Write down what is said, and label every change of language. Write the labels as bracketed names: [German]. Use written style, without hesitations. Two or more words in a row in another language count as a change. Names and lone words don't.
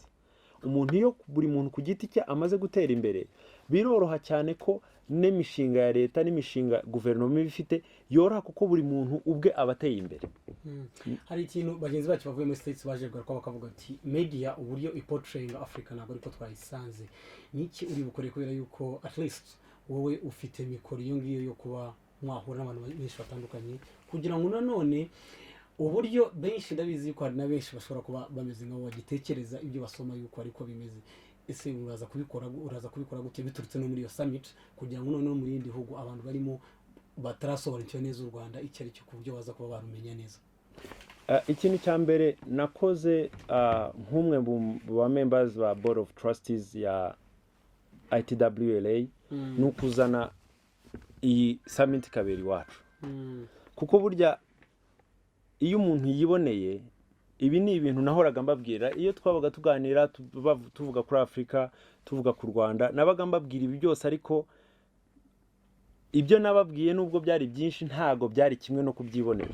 [Kinyarwanda] Umuntu iyo buri muntu ku giti cye amaze gutera imbere, biroroha cyane ko n'imishinga ya leta n'imishinga guverinoma ifite yoroha, kuko buri muntu ubwe abateye imbere. Hari ikintu bagenzi bacu bavuye muri States baje gukora bakavuga ati media uburyo iportraying Africa ntabwo ariko twayisanze. Niki uri bukore kubera yuko [English] at least [Kinyarwanda] wowe ufite mikoro iyo ngiyo yo kuba mwahura n'abantu benshi batandukanye, kugira ngo nanone uburyo benshi ndabizi ko hari na benshi bashobora kuba bameze nk'abo bagitekereza ibyo basoma yuko ariko bimeze. Ese uraza kubikora gute biturutse no muri iyo summit, kugira ngo noneho muri yindi hugu abantu barimo batarasobanukirwa neza u Rwanda icyo ari cyo ku buryo baza kuba barumenya neza? Ikintu cya mbere nakoze nk'umwe mu ba members ba [English] board of trustees [Kinyarwanda] ya ITWLA ni ukuzana iyi summit kabiri wacu. Kuko burya iyo umuntu yiboneye, ibi ni ibintu nahoraga mbabwira iyo twabaga tuganira tuvuga kuri Afrika, tuvuga ku Rwanda, nabaga mbabwira ibi byose, ariko ibyo nababwiye nubwo byari byinshi ntago byari kimwe no kubyibonera.